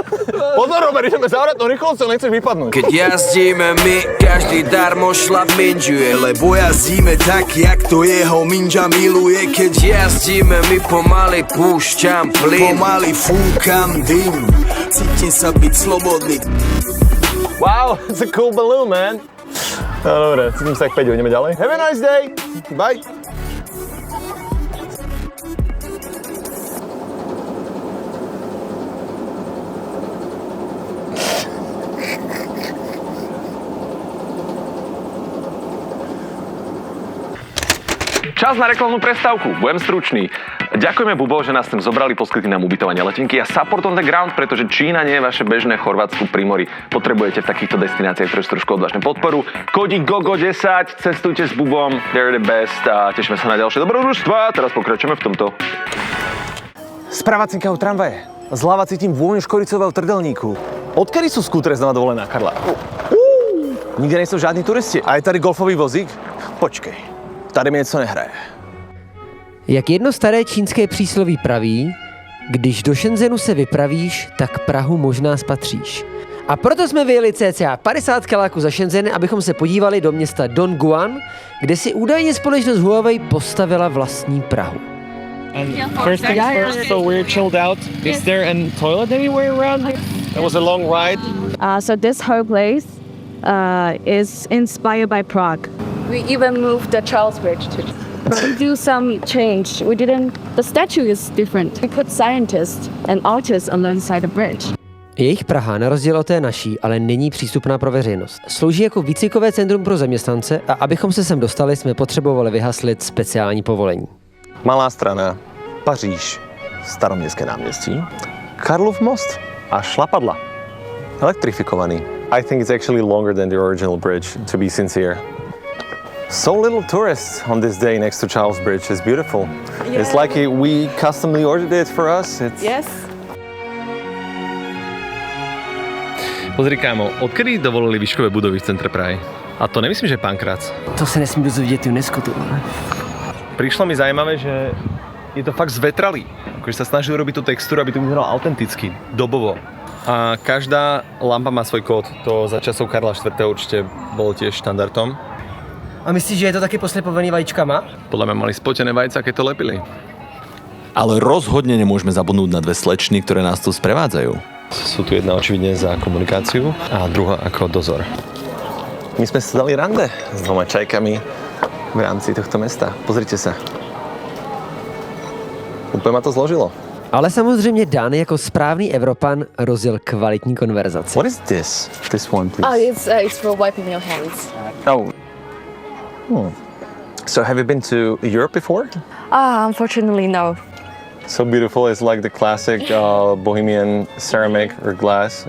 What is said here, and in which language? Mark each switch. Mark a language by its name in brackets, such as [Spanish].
[Slovak] Pozor, Robert, ideme zavrať no rýchlosťou, nechceš vypadnúť. Keď jazdíme my, každý darmo šlap minžuje, lebo jazdíme tak, jak to jeho minža miluje. Keď jazdíme my, pomaly púšťam plyn, pomaly fúkam dym, cítim sa byť slobodný. [English] Wow, it's a cool balloon, man. [Slovak] No dobre, cítim sa jak Peťo, ideme ďalej. [English] Have a nice day. Bye. [Slovak] Čas na reklamnú prestávku. Budem stručný. Ďakujeme, Bubo, že nás sem zobrali, poskytli nám ubytovanie, letenky a [English] support on the ground, [Slovak] pretože Čína nie je vaše bežné Chorvátsku pri mori. Potrebujete v takýchto destináciách trošku odvážne podporu. Kódik GOGO10, cestujte s Bubom, [English] they're the best [Slovak] a tešíme sa na ďalšie dobrodružstva. Teraz pokračujeme v tomto. Sprava cinkajú tramvaje. Zľava cítim vôňu škoricového trdelníku. Odkedy sú skútre znova dovolená, Karla? [Czech] Nikde nejsou žádní turisti. A je tady golfový vozík? Počkej, tady mi něco nehraje. Jak jedno staré čínské přísloví praví, když do Shenzhenu se vypravíš, tak Prahu možná spatříš. A proto jsme vyjeli cca 50 kiláků za Shenzhen, abychom se podívali do města Dongguan, kde si údajně společnost Huawei postavila vlastní Prahu. [English] And first things first, so we're chilled out. Is there a toilet anywhere around? It was a long ride. So this whole place is inspired by Prague. We even moved the Charles Bridge to do some change. The statue is different. We put scientists and artists alongside the bridge. [Czech] Jejich Praha, na rozdíl od té naší, ale není přístupná pro veřejnost. Slouží jako výcvikové centrum pro zaměstnance a abychom se sem dostali, jsme potřebovali vyhaslit speciální povolení. Malá strana, Paříž, Staroměstské náměstí, Karlov most a šlapadla. Elektrifikovaný. [English] I think it's actually longer than the original bridge, to be sincere. So little tourists on this day next to Charles Bridge. It's beautiful. Yeah. It's like we customly ordered it for us. Yes. [Slovak] Pozri, kámo, odkedy dovolili výškové budovy v centre Prahy? A to nemyslím, že Pankrác. [Czech] To se nesmí dozvědět UNESCO, ty vole. [Slovak] Prišlo mi zaujímavé, že je to fakt zvetralý. Akože sa snažili robiť tú textúru, aby to vyzeralo autenticky, dobovo. A každá lampa má svoj kód. To za časov Karla IV. Určite bolo tiež štandardom. A myslíš, že je to taky poslepovený vajíčkama? Podľa mňa mali spotené vajca, keď to lepili. Ale rozhodne nemôžeme zabudnúť na dve slečny, ktoré nás tu sprevádzajú. Sú tu jedna očividne za komunikáciu a druhá ako dozor. My sme sa dali rande s dvoma čajkami v rámci tohto mesta. Pozrite sa. Úplně ma to zložilo. [Czech] Ale samozřejmě Dan jako správný Evropan rozjel kvalitní konverzaci. [English] What is this? This one, please. It's for wiping your hands. Oh. So have you been to Europe before? Unfortunately, no. So beautiful. It's like the classic Bohemian ceramic or glass.